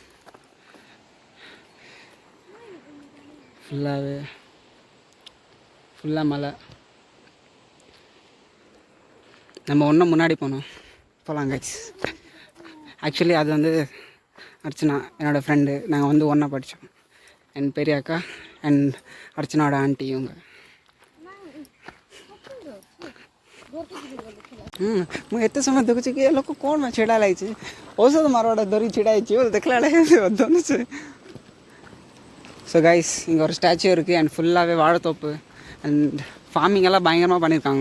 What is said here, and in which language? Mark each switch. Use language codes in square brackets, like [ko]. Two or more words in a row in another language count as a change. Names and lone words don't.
[ta] ஃபுல்லாக மலை. நம்ம ஒன்றும் முன்னாடி போகலாம் கைஸ். ஆக்சுவலி அது வந்து அர்ச்சனா என்னோடய ஃப்ரெண்டு. நாங்கள் வந்து ஒன்றா படித்தோம். என் பெரிய அக்கா அண்ட் அர்ச்சனாவோட ஆண்டி இவங்க. [or] ମୁଁ ଏତେ ସମୟ ଦେଖୁଛି କି ଏ ଲୋକ କ'ଣ ଛିଡ଼ା ଲାଗିଛି, ଔଷଧ ମାରଟା ଧରି ଛିଡ଼ା ହେଇଛି ବୋଲି ଦେଖିଲା ବେଳେ ଧନୁச்சு. [en] So guys [ta] இங்கே ஒரு ஸ்டாச்சு இருக்குது. அண்ட் ஃபுல்லாகவே வாழைத்தோப்பு [en] and farming [ta] எல்லாம் பயங்கரமாக பண்ணியிருக்காங்க.